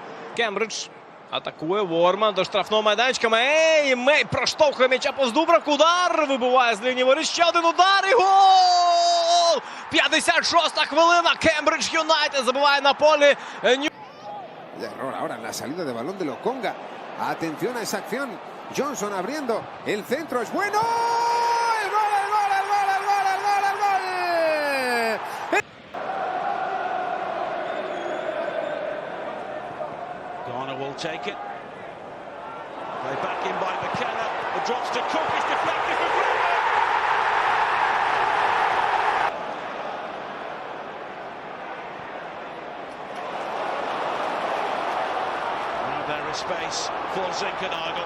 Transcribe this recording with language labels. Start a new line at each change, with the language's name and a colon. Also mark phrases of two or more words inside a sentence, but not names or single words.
Ukrainian: Кембридж атакує Ворман до штрафного майданчика. Мей проштовхує м'яча повз Дубрак. Удар вибиває з лінії воріт. Ще один удар і гол! 56-та хвилина. Кембридж Юнайтед забиває на полі.
Spanish: Error ahora en la salida de balón de Lokonga. Atención a esa acción. Johnson abriendo. El centro es bueno. ¡El gol, el gol, el gol, el gol, el gol, el gol!
English: Garner will take it. Play back in by McKenna. The drops to Cook. It's deflected for Brentford. Now there is space for Zinkernagel.